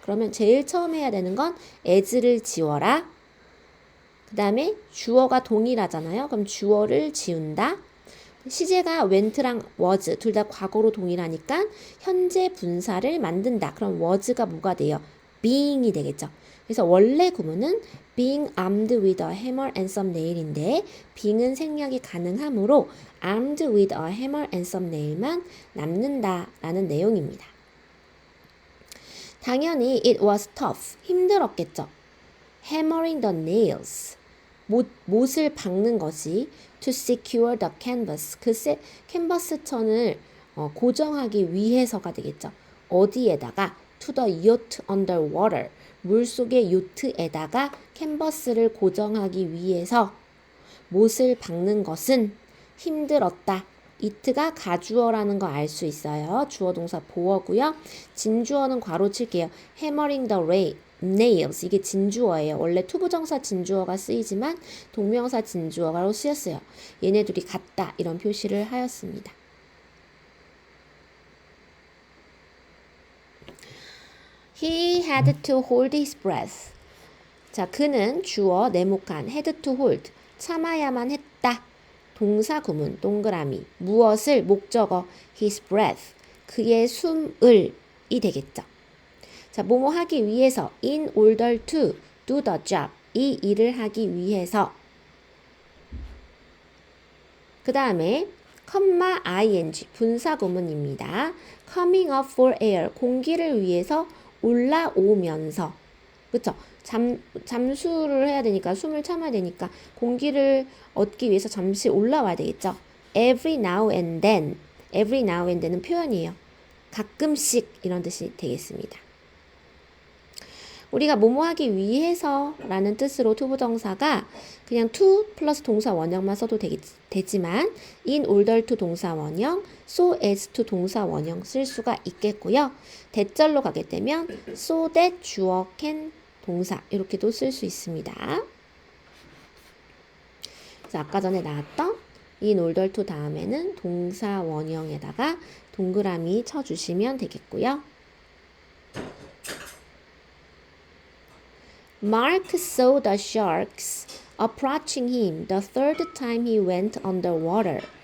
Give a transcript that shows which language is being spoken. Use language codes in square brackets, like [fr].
[ko] 그러면 제일 처음 해야 되는 건 as를 지워라. 그 다음에 주어가 동일하잖아요. 그럼 주어를 지운다. 시제가 went랑 was 둘 다 과거로 동일하니까 현재 분사를 만든다. 그럼 was가 뭐가 돼요? being이 되겠죠. 그래서 원래 구문은 [en] being armed with a hammer and some nail인데 being은 [ko] 생략이 가능하므로 [en] armed with a hammer and some nail만 남는다라는 내용입니다. [ko] 당연히 [en] it was tough. [ko] 힘들었겠죠. [en] hammering the nails. [ko] 못을 박는 것이 [en] to secure the canvas. [ko] 그 캔버스 천을 고정하기 위해서가 되겠죠. 어디에다가 [en] to the yacht underwater. [ko] 물속의 요트에다가 캔버스를 고정하기 위해서 못을 박는 것은 힘들었다. it가 가주어라는 거 알 수 있어요. 주어 동사 보어고요. 진주어는 괄호 칠게요. [en] hammering the nails. [ko] 이게 진주어예요. 원래 투부정사 진주어가 쓰이지만 동명사 진주어로 쓰였어요. 얘네 둘이 같다. 이런 표시를 하였습니다. [en] He had to hold his breath. [ko] 자, 그는 주어 네모칸 had to hold 참아야만 했다. 동사 구문 동그라미 무엇을 목적어 his breath 그의 숨을이 되겠죠. 자, 뭐뭐 하기 위해서 [en] in order to do the job [ko] 이 일을 하기 위해서 그 다음에 ing 분사 구문입니다. [en] coming up for air [ko] 공기를 위해서 올라오면서 그쵸? 잠수를 해야 되니까 숨을 참아야 되니까 공기를 얻기 위해서 잠시 올라와야 되겠죠. [en] every now and then은 표현이에요. [ko] 가끔씩 이런 뜻이 되겠습니다. 우리가 뭐뭐 하기 위해서 라는 뜻으로 투부정사가 그냥 to 플러스 동사 원형만 써도 되지만 [en] in order to [ko] 동사 원형, [en] so as to [ko] 동사 원형 쓸 수가 있겠고요. 대절로 가게 되면 [en] so that [ko] 주어 can 동사 이렇게도 쓸 수 있습니다. 그래서 아까 전에 나왔던 in order to 다음에는 동사 원형에다가 동그라미 쳐주시면 되겠고요. [en] Mark saw the sharks approaching him the third time he went underwater.